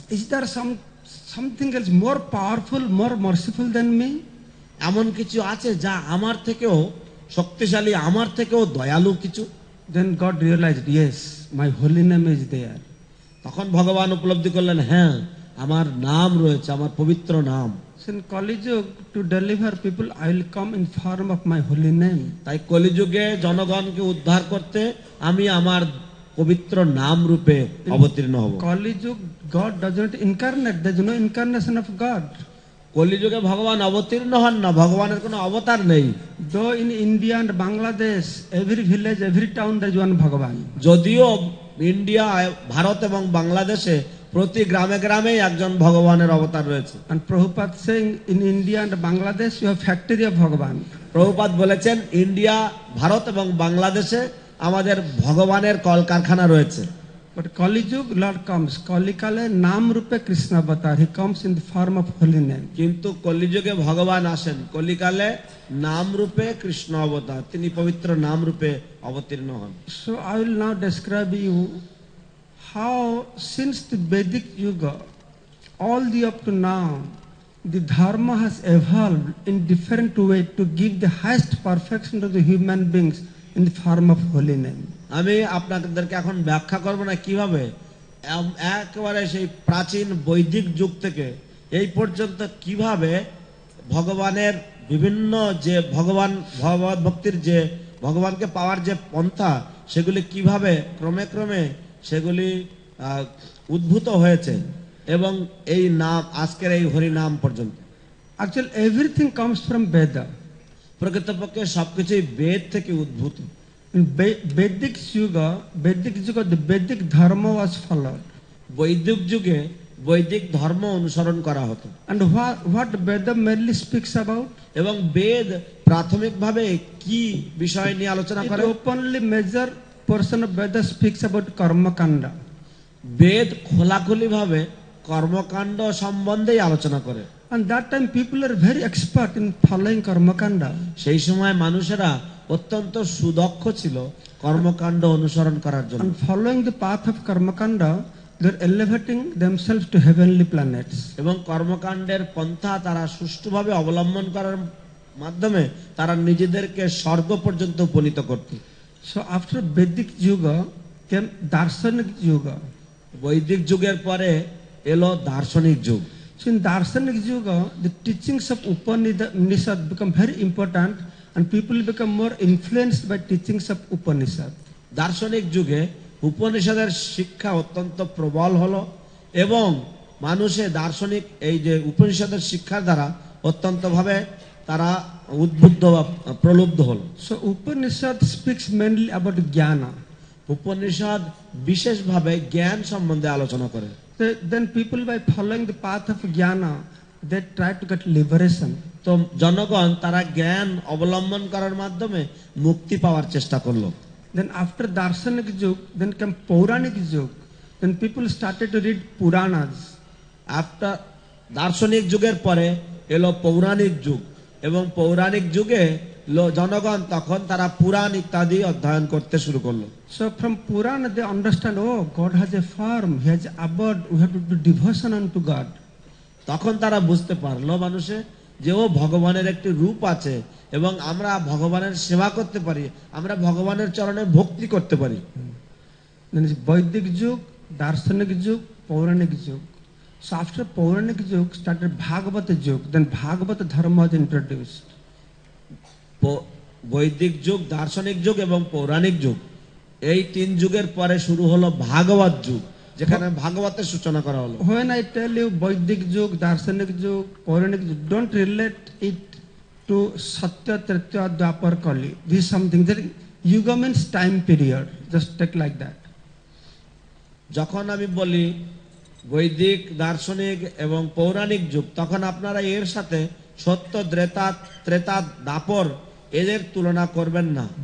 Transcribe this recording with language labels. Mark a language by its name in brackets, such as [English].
[English] is there something else more powerful, more merciful than me? [Bangla] এমন কিছু আছে যা আমার থেকেও শক্তিশালী, আমার থেকেও দয়ালু কিছু? [English] Then God realized, yes, my holy name is there. [Bangla] তখন ভগবান উপলব্ধি করলেন, হ্যাঁ আমার নাম রয়েছে, আমার পবিত্র নাম। [English] So in Kali Yuga, to deliver people, I will come in form of my holy name. [Bangla] তাই কলিযুগে জনগণকে উদ্ধার করতে আমি আমার পবিত্র নাম রূপে অবতীর্ণ হব। [English] Kali Yuga, God does not incarnate. There is no incarnation of God. [Bangla] কলিযুগে ভগবান অবতীর্ণ হন না, ভগবানের কোনো অবতার নেই। [English] Though in India and Bangladesh, every village, every town, there is one Bhagavan. [Bangla] যদিও ইন্ডিয়া, ভারত এবং বাংলাদেশে প্রতি গ্রামে গ্রামেই একজন ভগবানের অবতার রয়েছে। [English] And Prabhupada saying, in India and Bangladesh, you have factory of Bhagavan. [Bangla] Prabhupada বলেছেন ইন্ডিয়া, ভারত এবং বাংলাদেশে আমাদের ভগবানের কলকারখানা রয়েছে। [English] But Kali Yuga, Lord comes. [Bangla] Kali Kale Nam Rupe Krishna Avatar. [English] He comes in the form of holy name. [Bangla] কিন্তু কলিযুগে ভগবান আসেন কলিকালে নাম রূপে কৃষ্ণ অবতার, তিনি পবিত্র নাম রূপে অবতীর্ণ হন। [English] So I will now describe you how since the Vedic Yuga, all the up to now, the dharma has evolved in different way to give the highest perfection to the human beings in the form of holy name. [Bangla] আমি আপনাদেরকে এখন ব্যাখ্যা করব না কিভাবে একেবারে সেই প্রাচীন বৈদিক যুগ থেকে এই পর্যন্ত কিভাবে ভগবানের বিভিন্ন যে ভগবত ভক্তির যে ভগবানকে পাওয়ার যে পন্থা সেগুলি কিভাবে ক্রমে ক্রমে সেগুলি উদ্ভূত হয়েছে এবং এই নাম আজকের এই হরি নাম পর্যন্ত। [English] Actually, everything comes from Veda. [Bangla] প্রকৃতপক্ষে সবকিছুই বেদ থেকে উদ্ভূত। [English] In Vedic Yuga, the Vedic dharma was followed. [Bangla] বৈদিক যুগে বৈদিক ধর্ম অনুসরণ করা হতো। [English] And what Veda mainly speaks about? [Bangla] এবং বেদ প্রাথমিকভাবে কি বিষয় নিয়ে আলোচনা [English] It [Bangla] করে? [English] openly major portion of Veda speaks about karma kanda. [Bangla] বেদ খোলাখুলি ভাবে কর্মকাণ্ড সম্বন্ধেই আলোচনা করে। [English] And that time people are very expert in following karma kanda. [Bangla] সেই সময় মানুষেরা অত্যন্ত সুদক্ষ ছিল কর্মকাণ্ড অনুসরণ করার জন্য। [English] And following the path of karma kanda, they are elevating themselves to heavenly planets. [Bangla] এবং কর্মকাণ্ডের পন্থা তারা সুষ্ঠুভাবে অবলম্বন করার মাধ্যমে তারা নিজেদেরকে স্বর্গ পর্যন্ত উপনীত করত। [English] So after Vedic Yuga came Darshanik Yuga. [Bangla] বৈদিক যুগের পরে এলো দার্শনিক যুগ। [English] So in Darshanik Yuga, the teachings of Upanishad become very important and people become more influenced by teachings of Upanishad. [Bangla] দার্শনিক যুগে উপনিষদের শিক্ষা অত্যন্ত প্রবল হলো এবং মানুষে দার্শনিক এই যে উপনিষদের শিক্ষার দ্বারা অত্যন্ত ভাবে তারা উদ্বুদ্ধ বা প্রলুব্ধ হলো। [English] So Upanishad speaks mainly about jnana. [Bangla] Upanishad বিশেষভাবে জ্ঞান সম্বন্ধে আলোচনা করে। [English] Then people by following the path of jnana, they try to get liberation. [Bangla] তো জনগণ তারা জ্ঞান অবলম্বন করার মাধ্যমে মুক্তি পাওয়ার চেষ্টা করলো। [English] Then after Darshanik Yug, then came Pauranik Yug. Then people started to read Puranas. After [Bangla] দার্শনিক যুগের পরে এলো পৌরাণিক যুগ, এবং পৌরাণিক যুগে জনগণ তখন তারা পুরাণ ইত্যাদি অধ্যয়ন করতে শুরু করলো। [English] So from Purana they understand, oh, God has a form, He has abode, we have to do devotion unto God. [Bangla] তখন তারা বুঝতে পারলো মানুষে যে ও ভগবানের একটি রূপ আছে এবং আমরা ভগবানের সেবা করতে পারি, আমরা ভগবানের চরণে ভক্তি করতে পারি। [English] Then is Vedic Yug, Darshanik Yug, Pauranik Yug. So after Pauranik Yug started Bhagavata Yug, then Bhagavata Dharma was introduced. [Bangla] বৈদিক যুগ, দার্শনিক যুগ এবং পৌরাণিক যুগ, এই তিন যুগের পরে শুরু হলো ভাগবত যুগ, যেখানে ভাগবতের সূচনা করা হলো। [English] When I tell you Vedic Yug, Darshanik Yug, Pauranik Yug, don't relate it to Satya, Tritya, Dwapar, Kali. This is something that Yuga means time period. Just take like that. [Bangla] যখন আমি বলি বৈদিক, দার্শনিক এবং পৌরাণিক যুগ, তখন আপনারা এর সাথে সত্য, ত্রেতা, দাপর এদের তুলনা করবেন না।